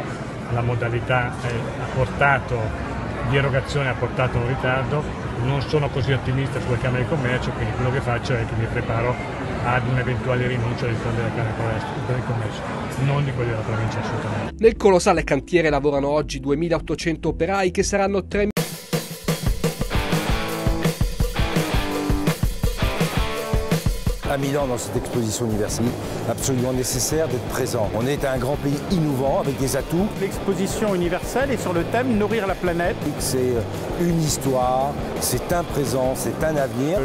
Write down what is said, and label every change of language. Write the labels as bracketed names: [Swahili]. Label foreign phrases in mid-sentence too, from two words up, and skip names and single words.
[Italian] La modalità di erogazione ha portato un ritardo, non sono così ottimista sulle Camere di Commercio, quindi quello che faccio è che mi preparo ad un'eventuale rinuncia dei fondi della Camera di Commercio, non di quelli della provincia assolutamente. Nel colossale cantiere lavorano oggi 2.800 operai che saranno 3.000. [French] À Milan, dans cette exposition universelle, absolument nécessaire d'être présent. On est un grand pays innovant avec des atouts. L'exposition universelle est sur le thème Nourrir la planète. C'est une histoire, c'est un présent, c'est un avenir.